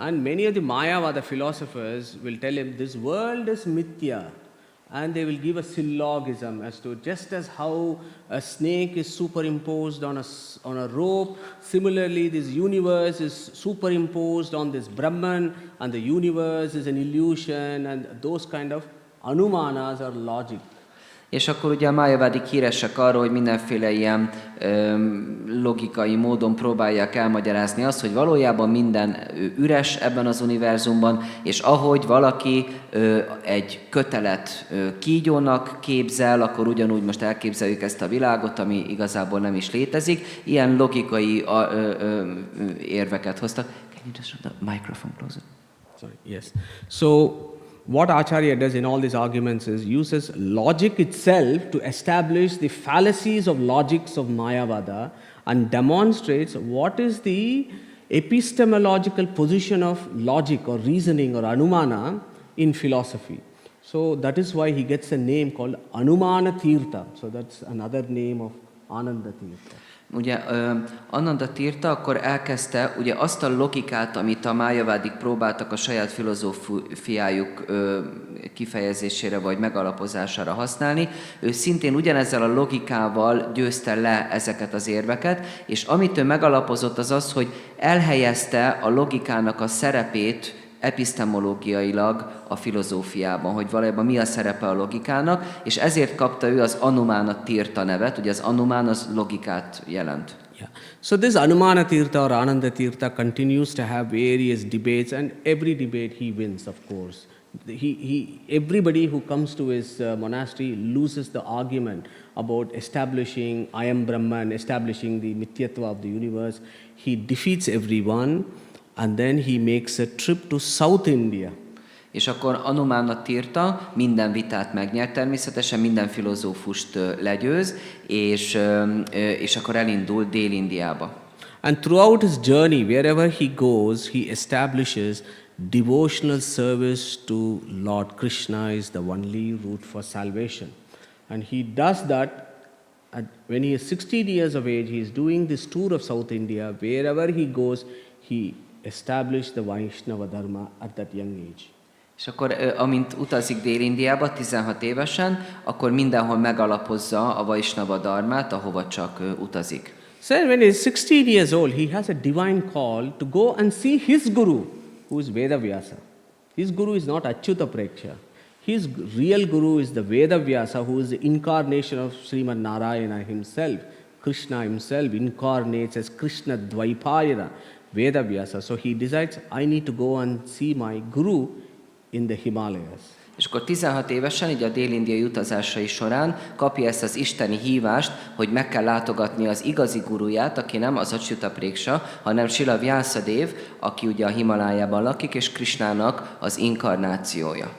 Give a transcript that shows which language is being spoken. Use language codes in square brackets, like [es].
[en] And many of the Mayavada philosophers will tell him this world is mithya. And they will give a syllogism as to just as how a snake is superimposed on a rope, similarly this universe is superimposed on this Brahman, and the universe is an illusion, and those kind of anumanas are logic. [hu] És akkor ugye a májavádik híresek arról, hogy mindenféle ilyen logikai módon próbálják elmagyarázni azt, hogy valójában minden üres ebben az univerzumban, és ahogy valaki egy kötelet kígyónak képzel, akkor ugyanúgy most elképzeljük ezt a világot, ami igazából nem is létezik. Ilyen logikai érveket hoztak. [en] Can you just put the microphone closer? Sorry, yes. So what Acharya does in all these arguments is uses logic itself to establish the fallacies of logics of Mayavada and demonstrates what is the epistemological position of logic or reasoning or anumana in philosophy. So that is why he gets a name called Anumana Tirtha. So that's another name of Ananda Tirtha. [hu] Ugye Ananda Tirtha akkor elkezdte ugye azt a logikát, amit a májavádik próbáltak a saját filozófiájuk kifejezésére vagy megalapozására használni. Ő szintén ugyanezzel a logikával győzte le ezeket az érveket, és amit ő megalapozott az az, hogy elhelyezte a logikának a szerepét epistemológiailag a filozófiában, hogy valójában mi a szerepe a logikának, és ezért kapta ő az Anumana Tirtha nevet, ugye az Anumán az logikát jelent. [en] Yeah. So this Anumana Tirtha or Ananda Tirtha continues to have various debates, and every debate he wins, of course. Everybody who comes to his monastery loses the argument about establishing I am Brahman, establishing the mithyatva of the universe. He defeats everyone, and then he makes a trip to South India. [hu] És akkor Anumana Tirtha minden vitát megnyert természetesen, minden filozófust legyőz, és akkor elindul Dél-Indiába. [en] And throughout his journey, wherever he goes, he establishes devotional service to Lord Krishna is the only route for salvation. And he does that when he is 16 years of age. He is doing this tour of South India. Wherever he goes, he established the Vaishnava Dharma at that young age. [hu] És akkor, amint utazik Dél-Indiába 16 évesen, akkor mindenhol megalapozza a Vaishnava Dharmát, ahova csak utazik. [en] So when he is 16 years old, he has a divine call to go and see his guru, who is Vedavyasa. His guru is not Achyuta Preksha. His real guru is the Vedavyasa, who is the incarnation of Srimad Narayana himself. Krishna himself incarnates as Krishna Dvaipayana, Vedavyasa. So he decides, I need to go and see my guru in the Himalayas. [hu] És akkor 16 évesen, így a dél-indiai utazásai során kapja ezt az isteni hívást, hogy meg kell látogatni az igazi guruját, aki nem az Achyuta Preksha, hanem Srila Vyasadeva, aki ugye a Himalájában lakik, és Krishnának az inkarnációja.